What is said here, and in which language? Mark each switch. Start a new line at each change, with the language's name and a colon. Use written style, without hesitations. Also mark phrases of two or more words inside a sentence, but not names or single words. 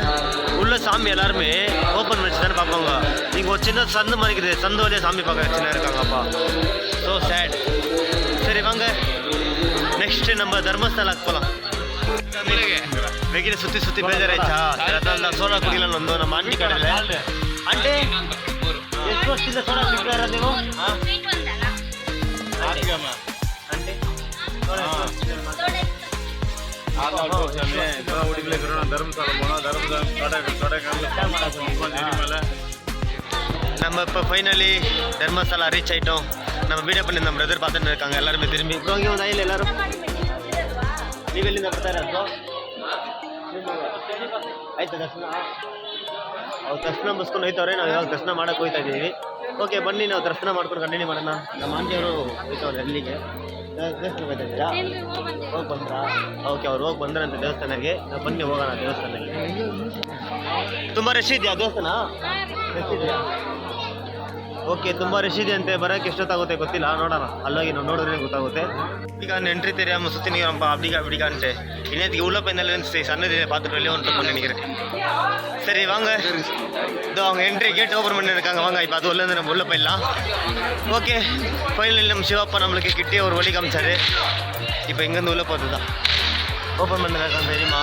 Tamil: உள்ள சாமி எல்லாருமே ஓப்பன் வச்சு தானே பார்ப்பாங்க. இங்கே ஒரு சின்ன சந்து மாதிரிக்குது, சந்து வழியாக சாமி பார்க்க சின்ன இருக்காங்கப்பா.
English: so sad.
Tamil: சரி வாங்க நெக்ஸ்ட்டு நம்ம தர்மஸ்தலாக்கு போகலாம். வெயில சுற்றி பேஜாராயிடுச்சா, அதான் சோடா குடிக்கலான்னு வந்தோம் நம்ம ஆண்டி கடையில்.
Kannada: ஆண்டி ಎಷ್ಟು ವರ್ಷದಿಂದ ಸೋಡಾ ಕುಡಿತಾರ ನೀವು?
Tamil: நம்ம இப்போ ஃபைனலி தர்மஸ்தலா ரீச் ஆகிட்டோம். நம்ம வீடியೋ பண்ணி நம்ம பிரதர் பார்த்துட்டு இருக்காங்க எல்லாருமே திரும்பಿ. இப்போ இங்கே
Kannada: ಒಂದು ಆಯಿಲ್ ಎಲ್ಲರೂ ನೀವೆಲ್ಲಿಂದ ಬರ್ತಾರೆ ಅದು ಆಯ್ತು ದರ್ಶನ. ಅವ್ರು ದರ್ಶನ ಮುಗಿಸ್ಕೊಂಡು ಹೋಯ್ತವ್ರೆ, ನಾವು ಇವಾಗ ದರ್ಶನ ಮಾಡೋಕೆ ಹೋಗ್ತಾ ಇದ್ದೀವಿ. ಓಕೆ ಬನ್ನಿ ನಾವು ದರ್ಶನ ಮಾಡ್ಕೊಂಡು ಕಂಟಿನ್ಯೂ ಮಾಡೋಣ. ನಮ್ಮ ಆಂಟಿಯವರು ಹೋಯ್ತವ್ರೆ ಅಲ್ಲಿಗೆ ದೇವಸ್ಥಾನಕ್ಕೆ ಹೋಗ್ತಾ ಇದ್ದೀರಾ? ಹೋಗಿ ಬಂದ್ರಾ? ಓಕೆ ಅವ್ರು ಹೋಗಿ ಬಂದ್ರಂತ ದೇವಸ್ಥಾನಕ್ಕೆ. ನಾವು ಬನ್ನಿ ಹೋಗೋಣ ದೇವಸ್ಥಾನಕ್ಕೆ. ತುಂಬ ರಶ್ ಇದೆಯಾ ದೇವಸ್ಥಾನ? ರಶ್ ಇದೆಯಾ? ಓಕೆ ತುಂಬ ರಶ್ ಇದೆ ಅಂತೆ, ಬರೋಕ್ಕೆ ಎಷ್ಟೊತ್ತಾಗುತ್ತೆ ಗೊತ್ತಿಲ್ಲ, ನೋಡೋಣ ಅಲ್ಲೋಗಿ ನಾವು ನೋಡಿದ್ರೆ ಗೊತ್ತಾಗುತ್ತೆ.
Tamil: ಈಗ என்ட்ரி தெரியாமல் சுற்றி நிற்கிறோம்ப்பா அப்படிக்கான்ட்டு. இன்னத்துக்கு உள்ள போயிருந்தாலும் சன்னதியை பார்த்துட்டு வெளியே வந்துட்டு நினைக்கிறேன். சரி வாங்க, இதோ அவங்க
English: entry gate open
Tamil: பண்ணியிருக்காங்க. வாங்க இப்போ அது உள்ளேருந்து நம்ம உள்ளே போயிடலாம்.
English: okay finally
Tamil: நம்ம சிவப்பா நம்மளுக்கு கிட்டே ஒரு வழி காமிச்சாரு. இப்போ இங்கேருந்து உள்ளே போகிறது தான் ஓப்பன் பண்ணிருக்காங்க தெரியுமா.